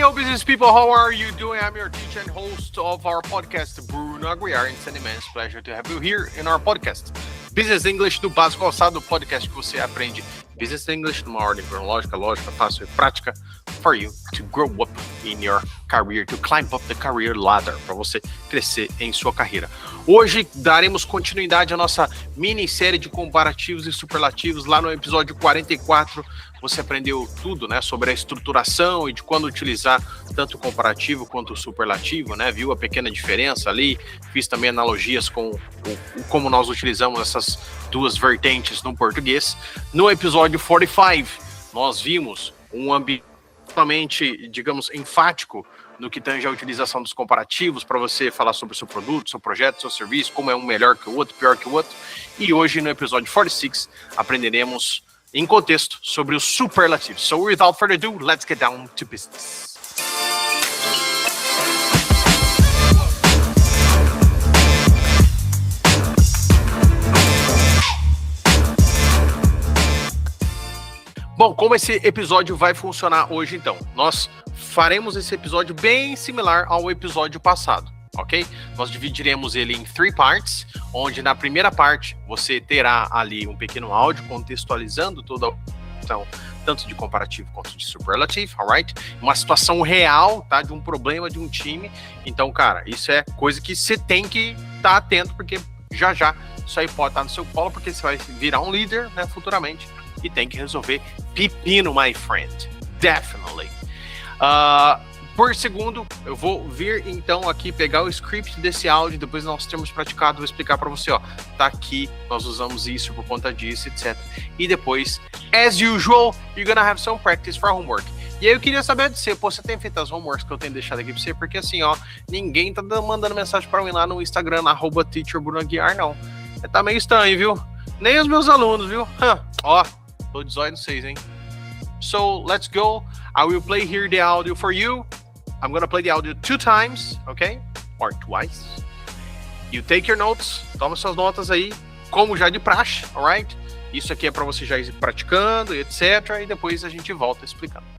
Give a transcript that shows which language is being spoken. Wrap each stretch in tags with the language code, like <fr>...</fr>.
<en>business people, how are you doing? I'm your teacher and host of our podcast, Bruno Aguiar. It's an immense pleasure to have you here in our podcast.</en> <pt>Business English do básico ao sábado, podcast que você aprende Business English numa ordem cronológica, lógica, fácil e prática</pt> <en>for you to grow up in your career, to climb up the career ladder,</en> <pt>para você crescer em sua carreira. Hoje daremos continuidade à nossa minissérie de comparativos e superlativos. Lá no episódio 44, você aprendeu tudo, né, sobre a estruturação e de quando utilizar tanto o comparativo quanto o superlativo, né? Viu a pequena diferença ali? Fiz também analogias com como nós utilizamos essas duas vertentes no português. No episódio 45, nós vimos um ambiente totalmente, digamos, enfático no que tange a utilização dos comparativos para você falar sobre o seu produto, seu projeto, seu serviço, como é um melhor que o outro, pior que o outro. E hoje, no episódio 46, aprenderemos em contexto sobre os superlativos.</pt> <en>So, without further ado, let's get down to business.</en> <pt>Bom, como esse episódio vai funcionar hoje, então? Nós faremos esse episódio bem similar ao episódio passado, ok? Nós dividiremos ele em 3 parts, onde na primeira parte você terá ali um pequeno áudio contextualizando toda a situação, tanto de comparativo quanto de superlativo, alright? Uma situação real, tá? De um problema de um time. Então, cara, isso é coisa que você tem que estar atento, porque já isso aí pode estar no seu colo, porque você vai virar um líder, né, futuramente. E tem que resolver pepino,</pt> <en>my friend. Definitely.</en> <pt>Por segundo, eu vou vir então aqui pegar o script desse áudio, depois nós temos praticado, vou explicar para você, ó. Tá aqui, nós usamos isso por conta disso, etc. E depois,</pt> <en>as usual, you're gonna have some practice for homework.</en> <pt>E aí eu queria saber de você, você tem feito as homeworks que eu tenho deixado aqui pra você? Porque assim, ó, ninguém tá mandando mensagem para mim lá no Instagram, @teacherbrunoaguiar, não. Tá meio estranho, viu? Nem os meus alunos, viu? Ó. Tô de zóio no 6, hein?</pt> <en>So, let's go. I will play here the audio for you. I'm gonna play the audio 2 times, okay? Or twice. You take your notes.</en> <pt>Toma suas notas aí, como já de praxe, alright? Isso aqui é pra você já ir praticando, etc. E depois a gente volta explicando.</pt>